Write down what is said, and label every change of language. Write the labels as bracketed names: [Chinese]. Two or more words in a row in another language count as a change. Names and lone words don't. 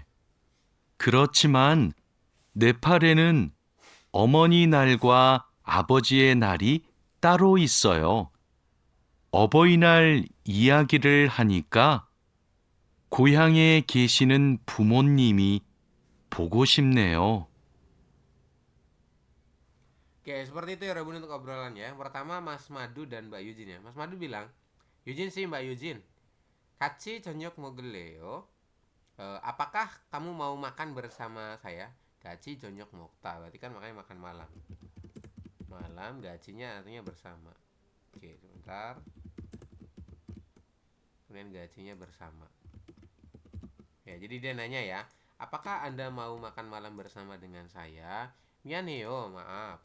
[Korean] 그렇지만 네팔에는 어머니 날과 아버지의 날이 따로 있어요. 어버이날 이야기를 하니까 고향에 계시는 부모님이 보고 싶네요. [Indonesian] Oke, seperti itu ya Rabun untuk obrolannya. Yang pertama Mas Madu dan Mbak Yujin ya. Mas Madu bilang, Yujin sih Mbak Yujin, [Korean] 같이 저녁 먹을래요? [Indonesian] Apakah kamu mau makan bersama saya? [Korean] 같이 저녁 먹다, [Indonesian] berarti kan makanya makan malam. Malam, gajinya artinya bersama. Oke, sebentar. Kemudian gajinya bersama. Ya, jadi dia nanya ya, apakah Anda mau makan malam bersama dengan saya? [Korean] 미안해요, maaf.